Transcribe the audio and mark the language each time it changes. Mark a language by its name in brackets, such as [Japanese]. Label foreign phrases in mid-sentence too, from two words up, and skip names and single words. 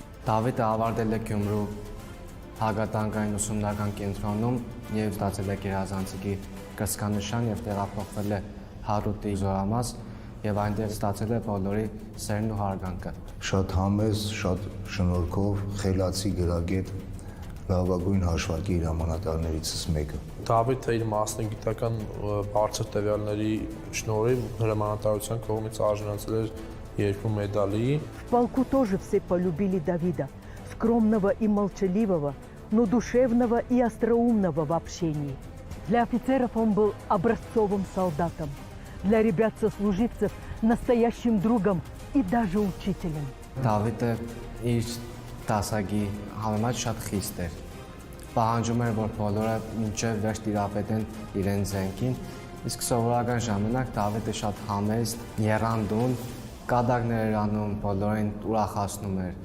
[Armenian] Դավիթը ավարտել է Գյումրու հակատանկային ուսումնական կենտրոնում եւ ստացել է գերազանցիկի կրծքանշան եւ տեղափոխվել է Հադրութի զորամաս եւ այնտեղ ստացել է բոլորի սերն ու հարգանքը։ Շատ համեզ, շատ շնորհքով, խելացի գրագետ, լավագույն հաշվարկի հրամանատարներից մեկը։ Դավիթը իր մասնագիտական բարձր տվյալների շնորհիվ հրամանատարության կողմից արժանացել էր 2 մեդալի։ [Russian] В полку тоже все полюбили Давида, скромного и молчаливого, но душевного и остроумного в общении. Для офицеров он был образцовым солдатом, для ребят-сослуживцев настоящим другом и даже учителем. [Armenian] Դավիթը իր դասագի համեմատ շատ խիստ էր։ Պահանջում էր, որ բոլորը մինչև վերջ տիրապետեն իրեն զենքին, իսկ սովորական ժամանակ Դավիթը շատ համեստ, եռանդուն, կատակներ էր անում, բոլորին ուրախացնում էր։